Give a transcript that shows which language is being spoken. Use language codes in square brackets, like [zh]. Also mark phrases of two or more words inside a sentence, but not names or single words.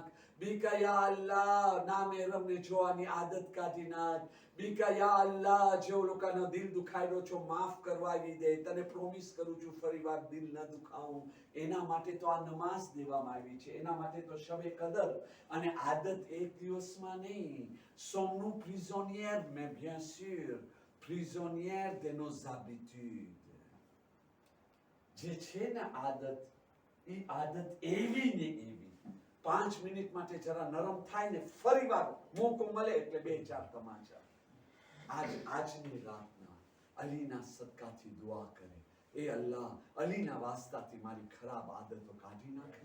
[gu] બેકા યા અલ્લાહ નામે રમને જોવાની આદત કાઢી નાખ. બેકા યા અલ્લાહ જેઓ લોકોનો દિલ દુખાયેલો છો માફ કરવાવી દે. તને પ્રોમિસ કરું છું ફરી વાર દિલ ન દુખાવું. એના માટે તો આ નમાઝ દેવામાં આવી છે, એના માટે તો શબે કદર. અને આદત એક દિવસમાં નહીં. [fr] Sommes-nous prisonniers? Mais bien sûr, prisonniers de nos habitudes. [gu] જે છે ને આદત, એ આદત એવી ને એવી 5 મિનિટ માટે જરા નરમ થાય ને ફરી વાર મોકો મળે એટલે 2-4 તમાચા. આજની રાતના અલીના સદકાથી દુઆ કરે, એ અલ્લાહ અલીના વાસ્તાથી મારી ખરાબ આદતો કાઢી નાખે.